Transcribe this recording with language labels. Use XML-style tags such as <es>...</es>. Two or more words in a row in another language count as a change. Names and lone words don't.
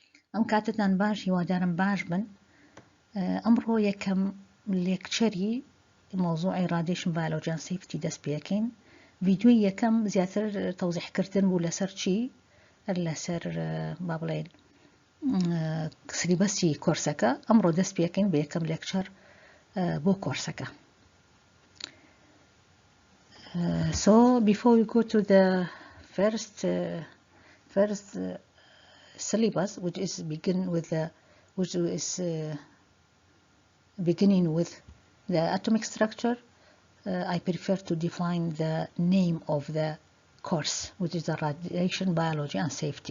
<ckb>ئەم کاتتان باش هیوادارم باش بن. ئەمڕۆ یەکەم لێکچەری مۆزوعی</ckb> <en>radiation biology and safety</en> <ckb>دەست پێکەین. ڤیدیۆی یەکەم زیاتر تەوزیحکردن بوو لەسەر چی؟ لەسەر با بڵێن سلیبەسی کۆرسەکە. ئەمڕۆ دەست پێکەین بە یەکەم لێکچەر بۆ کۆرسەکە.</ckb> <en>So before we go to the first syllabus, which is beginning with the atomic structure, I prefer to define the name of the course, which is the radiation biology and safety.</en>